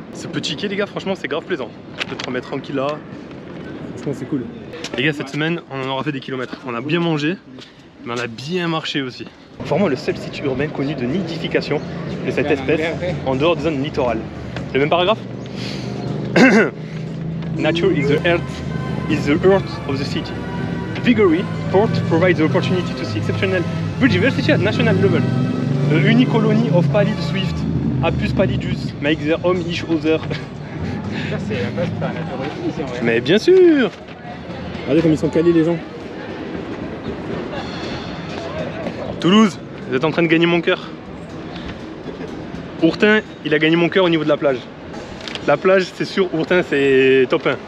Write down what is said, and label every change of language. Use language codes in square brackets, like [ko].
[fr] Ce petit quai les gars, franchement c'est grave plaisant. Tu peux te remettre tranquille là. Franchement c'est cool. Les gars, cette semaine on en aura fait des kilomètres. On a bien mangé, mais on a bien marché aussi. Vraiment le seul site urbain connu de nidification de cette espèce en dehors des zones littorales. Le même paragraphe. [en] Nature is the earth of the city. Vigory Port provides the opportunity to see exceptional biodiversity at national level. The unique colony of pallid swift, Apus pallidus, make their home each other. [fr] C'est la base pour la nature ici en vrai. Mais bien sûr. Regardez comme ils sont calés les gens. Toulouse, vous êtes en train de gagner mon cœur. Ourtin, il a gagné mon cœur au niveau de la plage. La plage, c'est sûr, Ourtin, c'est top 1.